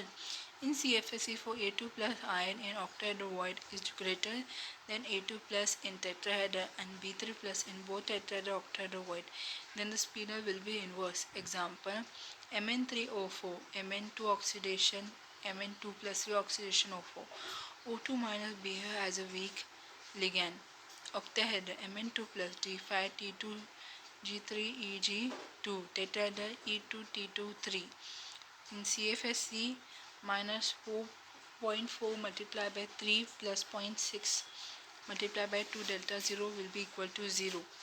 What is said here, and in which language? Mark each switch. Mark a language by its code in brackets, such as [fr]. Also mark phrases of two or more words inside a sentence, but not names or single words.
[en] In CFSE for A2 plus ion in octahedral void is greater than A2 plus in tetrahedral and B3 plus in both tetrahedral and octahedral void, then the spinel will be inverse. Example: Mn3O4, Mn2 oxidation, Mn2 plus reoxidation O4. O2 minus behave as a weak ligand. Octahedral Mn2 plus D5T2 G3 Eg2 tetrahedral E2T2 3. In CFSE minus 4.4 multiplied by 3 plus 0.6 multiplied by 2 delta 0 will be equal to 0.